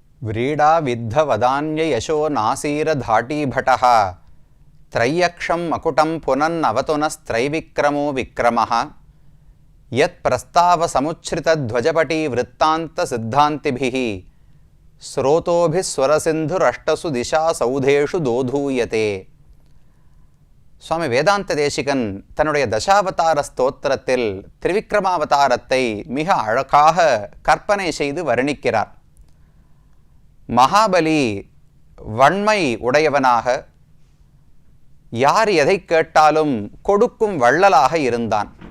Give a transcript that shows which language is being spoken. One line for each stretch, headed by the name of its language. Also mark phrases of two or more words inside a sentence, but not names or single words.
Sanskrit: व्रीडा विद्ध वदान्य यशो नासीरधाटीभटः त्रय्यक्षं मकुटं पुनन्नवतुनस्त्रैविक्रमो विक्रमः यत्प्रस्तावसमुच्छ्रितध्वजपटी वृत्तान्तसिद्धान्तिभिः स्रोतोभिः स्वरसिन्धुरष्टसु दिशासौधेषु दोधूयते.
Tamil: சுவாமி வேதாந்த தேசிகன் தன்னுடைய தசாவதார ஸ்தோத்திரத்தில் திரிவிக்ரமாவதாரத்தை மிக அழகாக கற்பனை செய்து வர்ணிக்கிறார். மகாபலி வன்மை உடையவனாக, யார் எதை கேட்டாலும் கொடுக்கும் வள்ளலாக இருந்தான்.